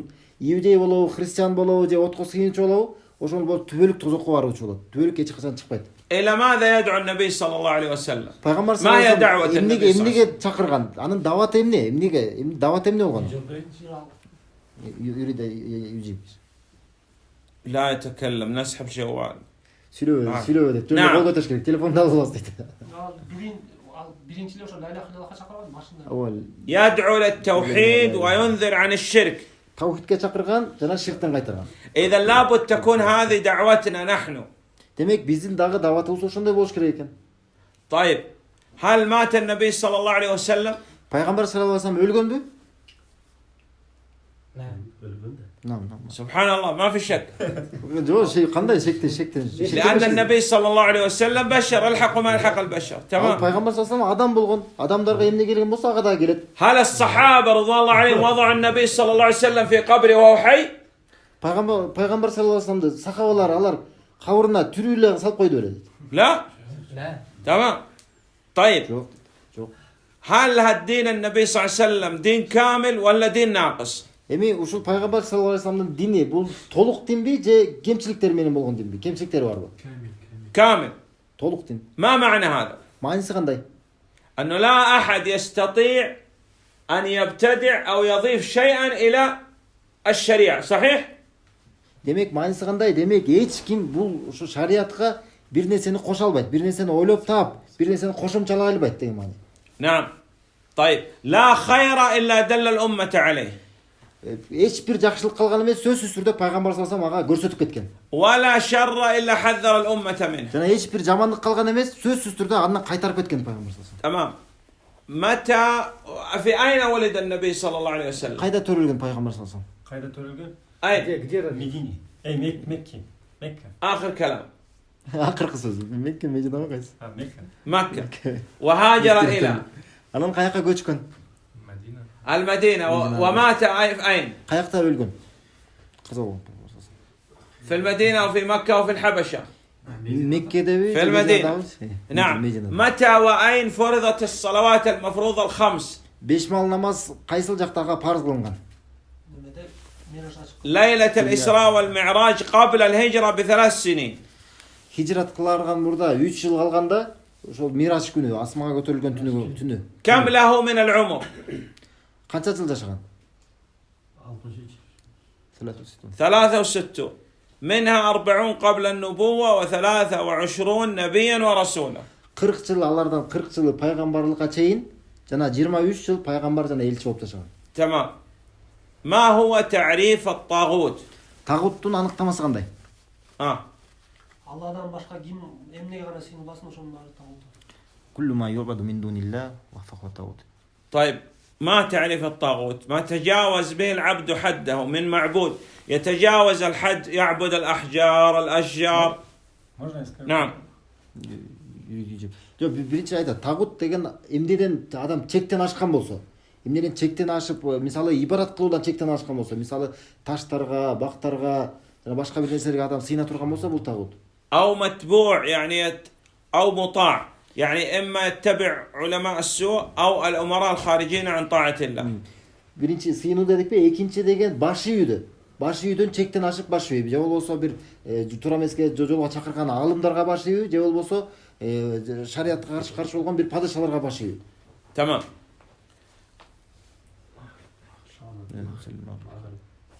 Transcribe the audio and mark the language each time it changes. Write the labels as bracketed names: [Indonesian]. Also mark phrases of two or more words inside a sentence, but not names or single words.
[Kyrgyz] Иудей болобу, христиан болобу, же отко сыйынчы болобу, ошол болуп түбөлүк тозокко баруучу болот. Түбөлүк эч качан чыкпайт. [Arabic] إلى ماذا يدعو النبي صلى الله عليه وسلم؟ [Kyrgyz] Пайгамбар [Arabic] ما هي دعوة саллаллаху النبي алейхи صلى الله عليه [Kyrgyz] эмнеге чакырган? Анын даваты эмне? Даваты эмне болгон? Юрида южип. [Arabic] لا يتكلم نسحب جوال. [Kyrgyz] Сүйлөбө деп. Жөн кол көтөрүш керек. Телефонду алып аласыз дейт. Биринчиле ошо [Arabic] لا إله إلا الله [Kyrgyz] чакырган башында. [Arabic] Awal يدعو للتوحيد وينذر عن الشرك. [Kyrgyz] тавхидке чакырган жана ширктен кайтарган. [Arabic] إذا لابد تكون هذه دعوتنا نحن. [Kyrgyz] Демек биздин дагы даватыбыз ошондой болуш керек экен. [Arabic] طيب هل مات النبي صلى الله عليه وسلم؟ [Kyrgyz] Пайгамбар [Arabic] صلى الله عليه وسلم [Kyrgyz] өлгөнбү? [Arabic] سبحان الله ما في شك. [Kyrgyz] Жок, кандай шектен. [Arabic] لأن النبي صلى الله عليه وسلم بشر الحق ما يلحق البشر. تمام. [Kyrgyz] Пайгамбар [Arabic] صلى الله عليه وسلم [Kyrgyz] адам болгон. Адамдарга эмне келген болсо ага да келет. [Arabic] هل الصحابة رضوان الله عليهم وضعوا النبي صلى الله عليه وسلم في قبره وهو حي؟ [Kyrgyz] Пайгамбар [Arabic] صلى الله عليه وسلم [Kyrgyz] сахабалар алар кабырына тирүү эле салып койду беле. [Arabic] لا. لا. تمام. طيب. [Kyrgyz] Жок. [Arabic] هل هالدين النبي صلى الله عليه وسلم دين كامل ولا دين ناقص؟ [Kyrgyz] Эми ушул пайгамбар [Arabic] صلى الله عليه وسلم [Kyrgyz] дини бул толук динби же кемчиликтер менен болгон динби? Кемчиликтери барбы? [Arabic] كامل. [Kyrgyz] Толук дин. [Arabic] ما معنى هذا؟ [Kyrgyz] Мааниси кандай? [Arabic] أنه لا أحد يستطيع أن يبتدع أو يضيف شيئا إلى الشريعة. صحيح؟ [Kyrgyz] Демек мааниси кандай? Демек эч ким бул ушу шариатка бир нерсени кошо албайт, бир нерсени ойлоп таап, бир нерсени кошумчалай албайт деген маани. [Arabic] نعم. طيب لا خير إلا دل الأمة عليه. [Kyrgyz] Эч бир жакшылык калган эмес, сөзсүз түрдө пайгамбар [Arabic] صلى الله عليه وسلم [Kyrgyz] ага көрсөтүп кеткен. [Arabic] ولا شر إلا حذر الأمة منه. [Kyrgyz] Жана эч бир жамандык калган эмес, сөзсүз түрдө андан кайтарып кеткен пайгамбар [Arabic] صلى الله عليه تمام. متى في أين ولد النبي صلى الله عليه وسلم؟ [Kyrgyz] вассалам. Кайда төрөлгөн пайгамбар [Arabic] صلى الله عليه [Kyrgyz] Кайда төрөлгөн? [Arabic] أين؟ [Kyrgyz] Медине. Мекке. Мекка. [Arabic] آخر كلام. [Kyrgyz] вассалам. Акыркы сөз. Мекке Мединага кайсы? Мекка. [Arabic] مكة. وهاجر إلى [Kyrgyz] Анан каяка көчкөн? Madina. [Arabic] المدينة ومات أين؟ [Kyrgyz] Каякта өлгөн? Каза болгон. [Arabic] في المدينة وفي مكة وفي الحبشة. [Kyrgyz] Меккедеби? [Arabic] في المدينة. نعم. متى وأين فرضت الصلوات المفروضة الخمس؟ [Kyrgyz] 5 мал намаз кайсыл жактага парз кылынган? [Arabic] ليلة الإسراء والمعراج قبل الهجرة ب3 سنين. [Kyrgyz] хижрат кыларган мурда 3 жыл калганда ошол мираж күнү, асманга көтөрүлгөн түнү. [Arabic] كم له من العمر؟ [Kyrgyz] Канча жыл жашаган? 63. 63. [Arabic] منها 40 قبل النبوة و23 نبيا ورسولا. [Kyrgyz] 40 жыл, алардан 40 жылы пайгамбарлыкка чейин жана 23 жыл пайгамбар жана элчи болуп жашаган. [Arabic] تمام. ما هو تعريف الطاغوت؟ [Kyrgyz] Тагуттун аныктамасы кандай? Алладан башка ким эмнеге гана сыйынбасын ошонун баары табылды. [Arabic] كل ما يعبد من دون الله فهو طاغوت. طيب ما تعريف الطاغوت؟ ما تجاوز به العبد حده من معبود يتجاوز الحد يعبد الأحجار الأشجار. [Russian] Можно я скажу? [Arabic] نعم. [Kyrgyz] Жок, биринчи айтат, тагут деген эмнеден адам чектен ашкан болсо, эмнеден чектен ашып, мисалы ибарат кылуудан чектен ашкан болсо, мисалы таштарга, бактарга жана башка бир нерселерге адам сыйына турган болсо, бул тагут. [Arabic] أو متبوع يعني أو مطاع يعني إما يتبع علماء السوء أو الأمراء الخارجين عن طاعة الله. [Kyrgyz] Биринчи сыйынуу дедикпи, экинчи деген баш ийүүдө. Баш ийүүдөн чектен ашып баш ийүү. Же болбосо бир туура эмеске жолго чакырган аалымдарга баш ийүү, же болбосо шариатка каршы болгон бир падышаларга баш ийүү. [Arabic] تمام.